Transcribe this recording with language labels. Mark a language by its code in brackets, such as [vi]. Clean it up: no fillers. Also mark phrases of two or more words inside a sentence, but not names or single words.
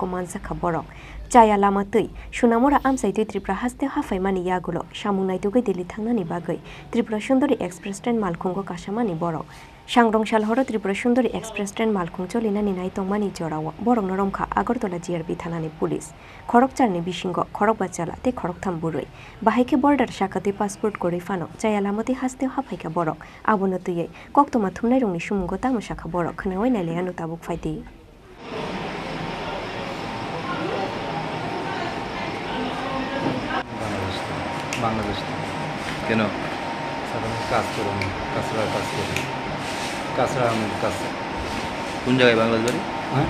[trp] Manjakha borok Chaya lamatui Sunamora amsaitui Tripura hastew hafaimani yagulo samung naitugoi Delhi thangnani bagai Tripura Sundari Express Train Malkhungo kasamani borok Sangrongsalo horo Tripura Sundari Express Train Malkhung cholinani naitongmani jorawo borok noromkha Agartala GRP thanani police Khorokchar ni bisingo Khorok bachala te Khorok thamburoi bahaike border shakati passport kori fano Chaya lamati hastew hafaika borok abono tuye koktoma thumnai rongni sumungo tamo shakha borok khnaoi naile anu tabuk faiti [bn] বাংলাদেশ কেন সাধারণ কাজ করে কাঁচড়ার কাজ করি কাঁচড়া আমের কাজ কোন জায়গায় বাংলাদেশ বাড়ি হ্যাঁ